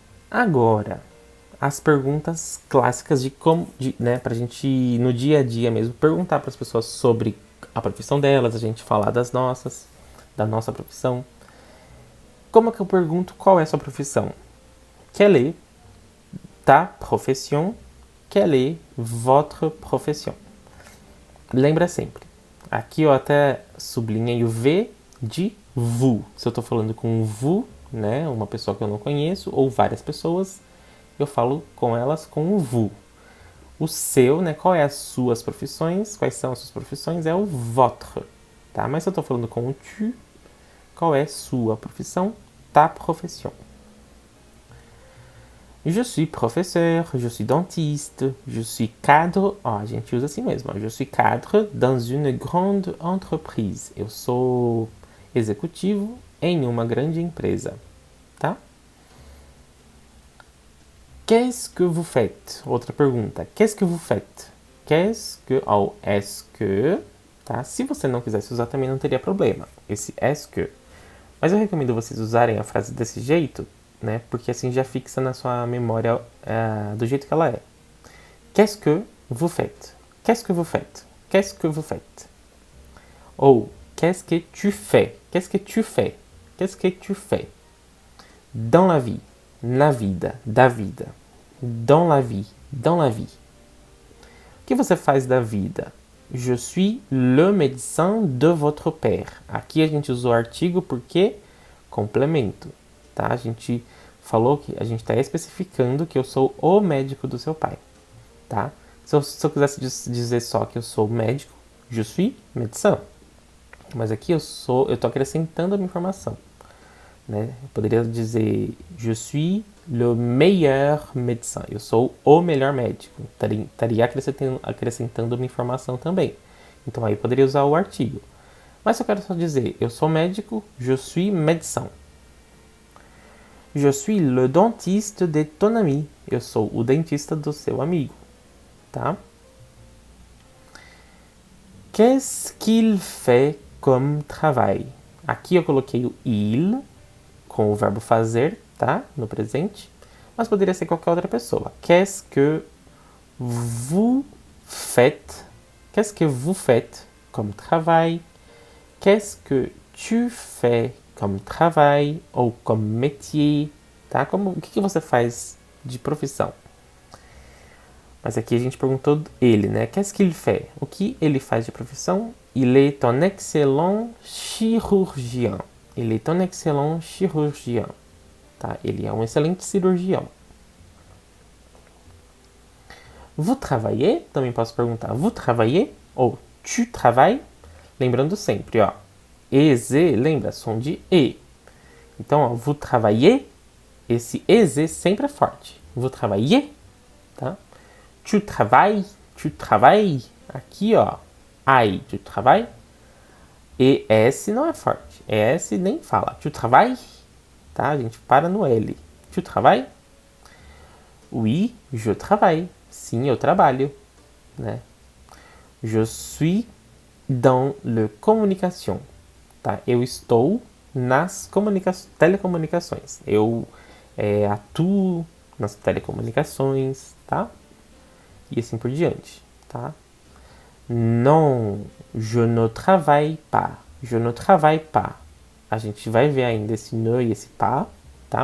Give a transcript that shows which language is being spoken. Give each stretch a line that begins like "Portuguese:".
Portuguese: Agora, as perguntas clássicas né, pra gente, no dia a dia mesmo, perguntar para as pessoas sobre a profissão delas, a gente falar da nossa profissão. Como é que eu pergunto qual é a sua profissão?
French: Quelle est ta profession? Quelle est votre profession?
Portuguese: Lembra sempre. Aqui eu até sublinhei o V de vous. Se eu estou falando com vous, né, uma pessoa que eu não conheço, ou várias pessoas, eu falo com elas com o vous. O seu, né, qual é as suas profissões, quais são as suas profissões, é o votre, tá? Mas se eu estou falando com o tu, qual é sua profissão?
French: Ta profession. Je suis professeur, je suis dentiste, je suis cadre.
Portuguese: Ó, a gente usa assim mesmo.
French: Je suis cadre dans une grande entreprise.
Portuguese: Eu sou executivo em uma grande empresa, tá?
French: Qu'est-ce que vous faites? Outra pergunta. Qu'est-ce que vous faites? Qu'est-ce que ou est-ce que, tá?
Portuguese: Se você não quisesse usar também não teria problema. Esse est-ce que. Mas eu recomendo vocês usarem a frase desse jeito, né? Porque assim já fixa na sua memória do jeito que ela é.
French: Qu'est-ce que vous faites? Qu'est-ce que vous faites? Qu'est-ce que vous faites? Ou qu'est-ce que tu fais? Qu'est-ce que tu fais? Qu'est-ce que tu fais? Dans la vie.
Portuguese: Na vida. Da vida.
French: Dans la vie. Dans la vie.
Portuguese: O que você faz da vida?
French: Je suis le médecin de votre père.
Portuguese: Aqui a gente usou artigo porque complemento, tá? A gente falou que a gente está especificando que eu sou o médico do seu pai, tá? Se eu quisesse dizer só que eu sou médico,
French: je suis médecin.
Portuguese: Mas aqui eu tô acrescentando a minha informação, né? Eu poderia dizer
French: je suis le meilleur médecin.
Portuguese: Eu sou o melhor médico. Estaria acrescentando uma informação também. Então aí eu poderia usar o artigo. Mas se eu quero só dizer eu sou médico,
French: je suis médecin. Je suis le dentiste de ton ami.
Portuguese: Eu sou o dentista do seu amigo, tá?
French: Qu'est-ce qu'il fait comme travail?
Portuguese: Aqui eu coloquei o il com o verbo fazer, tá? No presente. Mas poderia ser qualquer outra pessoa.
French: Qu'est-ce que vous faites? Qu'est-ce que vous faites comme travail? Qu'est-ce que tu fais comme travail ou comme métier, tá?
Portuguese: O que você faz de profissão? Mas aqui a gente perguntou ele, né?
French: Qu'est-ce qu'il fait?
Portuguese: O que ele faz de profissão?
French: Il est un excellent chirurgien. Il est un excellent chirurgien, tá?
Portuguese: Ele é um excelente cirurgião.
French: Vous travaillez?
Portuguese: Também posso perguntar.
French: Vous travaillez?
Portuguese: Ou
French: tu travailles?
Portuguese: Lembrando sempre, ó. EZ, lembra? Som de E. Então, ó,
French: vous travaillez,
Portuguese: esse EZ sempre é forte.
French: Vous travaillez, tá? Tu travailles. Aqui, ó.
Portuguese: I, tu travailles. ES não é forte. ES nem fala.
French: Tu travailles,
Portuguese: tá? A gente para no L. Tu travailles.
French: Oui, je travaille.
Portuguese: Sim, eu trabalho, né?
French: Je suis dans le communication, tá?
Portuguese: Eu estou nas telecomunicações. Eu atuo nas telecomunicações, tá? E assim por diante, tá?
French: Non, je ne travaille pas. Je ne travaille pas.
Portuguese: A gente vai ver ainda esse ne e esse pas, tá?